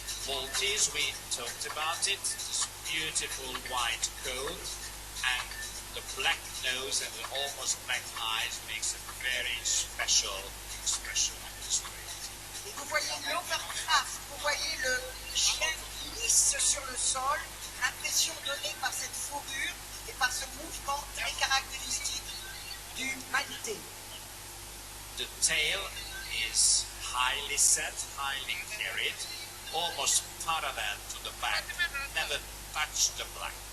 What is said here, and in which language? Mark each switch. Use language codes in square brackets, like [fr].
[en] Maltese, we talked about it. This beautiful white coat and the black nose and the almost black eyes makes a very special expression on this breed. [fr] Et vous voyez l'overcraft, vous voyez le chien lisse sur le sol, impression donnée par cette fourrure et par ce mouvement très caractéristique du Maltais. [en] The tail is highly set, highly carried, almost parallel to the back, never touch the back.